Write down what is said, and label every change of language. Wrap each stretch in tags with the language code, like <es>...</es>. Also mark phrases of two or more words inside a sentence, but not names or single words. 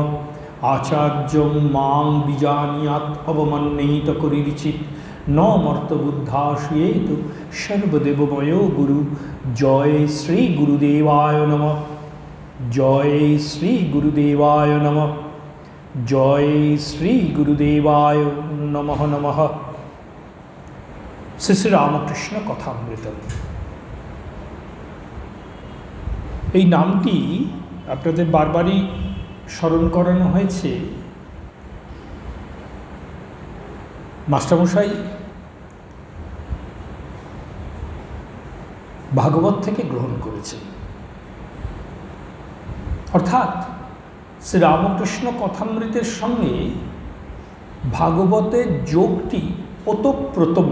<sa>आचार्यं मां विजानीयात् अवमन्येत कुरुचित् न मर्तबुद्धाश्रयेतु सर्वदेवमयो गुरु। जय श्री गुरुदेवाय नमः। जय श्री गुरुदेवाय नमः। जय श्री गुरुदेवाय नमः नमः। श्री श्री रामकृष्ण कथामृतम।</sa> <bn>এই নামটি আপনাদের বারবারই স্মরণ করানো হয়েছে। মাস্টারমশাই ভাগবত থেকে গ্রহণ করেছেন, অর্থাৎ শ্রী রামকৃষ্ণ কথামৃতের সঙ্গে ভাগবতের যোগটি ওতপ্রোতম।</bn>